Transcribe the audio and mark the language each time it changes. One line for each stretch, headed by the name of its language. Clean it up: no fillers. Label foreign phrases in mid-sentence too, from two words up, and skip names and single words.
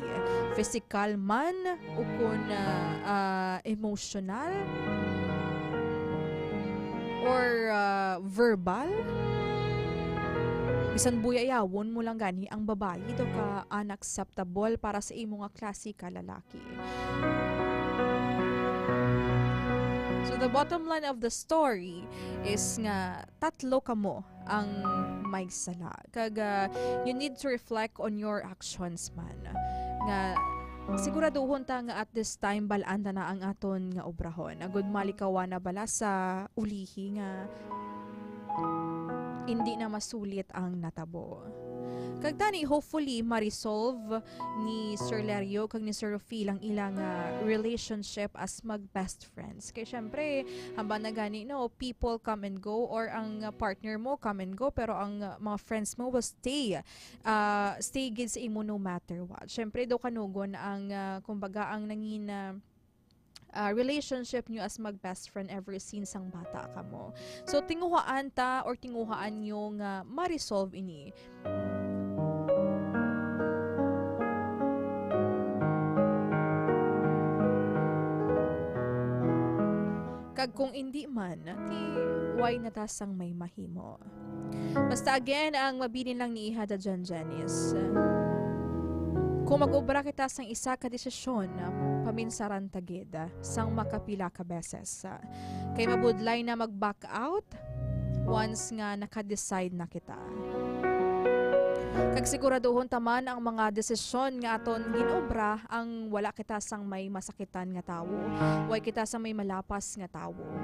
Hiligaynon: Physical man o kun emotional or verbal. Bisan buyayawon mo lang gani ang babayi do ka unacceptable para sa imo nga klase ka lalaki.
English: So the bottom line of the story is
Hiligaynon: nga tatlo kamo ang may sala. Kag
English: you need to reflect on your actions
Hiligaynon: man. Nga siguraduhon ta nga
English: at this time
Hiligaynon: balanda na ang aton nga obrahon. Agud malikawan na bala sa ulihi nga hindi na masulit ang natabo. Kag tani hopefully ma-resolve ni Sir Lario kag ni Sir Rufil ang ilang relationship as mag-best friends. Kaya syempre, hamba na gani
English: people come and go
Hiligaynon: or ang partner mo
English: come and go
Hiligaynon: pero ang mga friends mo
English: will stay
Hiligaynon: gid sa imo
English: no matter what.
Hiligaynon: Syempre do kanugon ang kumbaga ang nangin relationship nyo as mag-best friend
English: ever since
Hiligaynon: ang bata ka mo. So, tinguhaan ta or tinguhaan nyo nga ma-resolve ini. Kag kung hindi man, why natasang may mahimo. Basta again, ang mabilin lang ni Ihada dyan, Janice. Kung mag-ubra kita sang isa ka desisyon na paminsaran tagid sang makapila ka beses. Kay mabudlay na mag-
English: back out
Hiligaynon: once nga naka-decide na kita. Kag siguraduhon taman ang mga desisyon nga aton ginobra ang wala kita sang may masakitan nga tawo, way kita sang may malapas nga tawo.